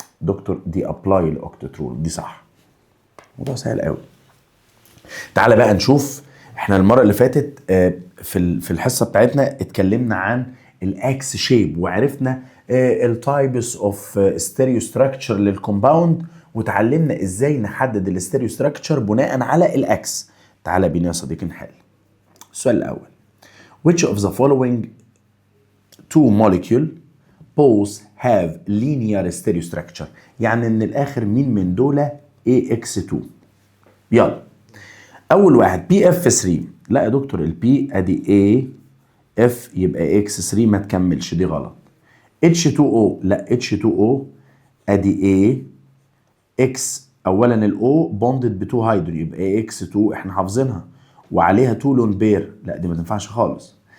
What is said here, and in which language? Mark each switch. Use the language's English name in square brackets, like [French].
[Arabic] دكتور دي ابلاي الاوكتت رول، دي صح. موضوع سهل قوي. تعالى بقى نشوف. احنا المره اللي فاتت في الحصه بتاعتنا اتكلمنا عن الاكس شيب، وعرفنا التايبس اوف ستيريو ستراكشر للكومباوند، وتعلمنا ازاي نحدد الستيريو ستراكشر بناء على الاكس. تعالى بينا يا صديقي نحل. السؤال الاول: [English] which of the following two molecule both have linear stereostructure؟ [Arabic] يعني من الاخر مين من دول AX2؟ يلا اول واحد BF3. لا يا دكتور البي ادي AF يبقى X3 ما تكملش، دي غلط. H2O لا H2O ادي X اولا الاو بوندد ب 2 هيدرو يبقى AX2 احنا حافظينها وعليها 2 لون بير، لا دي ما تنفعش خالص.